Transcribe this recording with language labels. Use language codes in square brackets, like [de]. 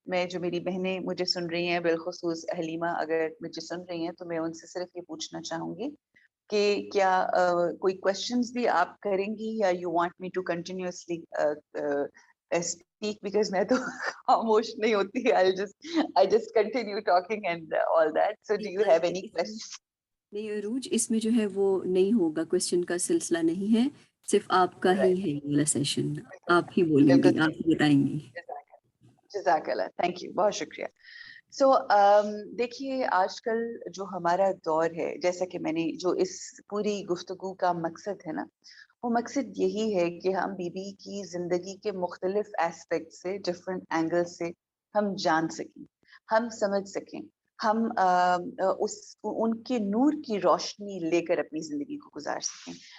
[ur] جو میری بہنیں مجھے سن رہی ہیں، بالخصوص حلیمہ اگر مجھے سن رہی ہیں، تو میں ان سے صرف یہ پوچھنا چاہوں گی کہ کیا کوئی کوشچنز بھی آپ کریں گی، یا [en] you want me to continuously speak, because [ur] میں تو خاموش نہیں ہوتی. [en] I just continue talking and all that. So do you have any questions? [ur] نہیں عروج، اس میں جو ہے وہ نہیں ہوگا، کوشچن کا سلسلہ نہیں ہے، صرف آپ کا ہی ہے یہ والا سیشن. آپ ہی بولیں گی، آپ ہی بتائیں گی. جزاک اللہ، تھینک یو، بہت شکریہ. سو دیکھیے، آج کل جو ہمارا دور ہے، جیسا کہ میں نے جو اس پوری گفتگو کا مقصد ہے نا، وہ مقصد یہی ہے کہ ہم بی بی کی زندگی کے مختلف ایسپیکٹ سے، ڈفرینٹ اینگل سے ہم جان سکیں، ہم سمجھ سکیں، ہم ان کے نور کی روشنی لے کر اپنی زندگی کو گزار سکیں.